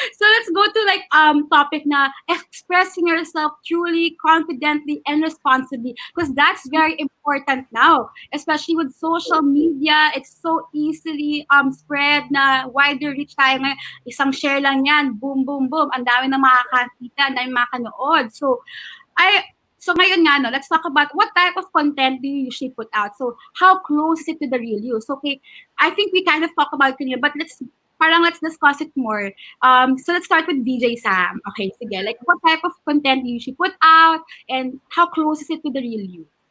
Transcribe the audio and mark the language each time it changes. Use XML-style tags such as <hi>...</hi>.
<en>So, let's go to like topic na expressing yourself truly, confidently, and responsibly. Because that's very important now. Especially with social media, it's so easily spread na wider reach</en> <tl>tayo ngayon. Isang share lang yan, boom, boom, boom. Ang dami na makakakita, ang dami makakanood.</tl> <en>So</en> <tl>ngayon nga, no,</tl> <en>let's talk about what type of content do you usually put out. So, how close is it to the real you? So, okay, I think we kind of talk about it, but let's discuss it more. So let's start with DJ Sam. Okay, sige. Like, what type of content do you usually put out, and how close is it to the real you?</en>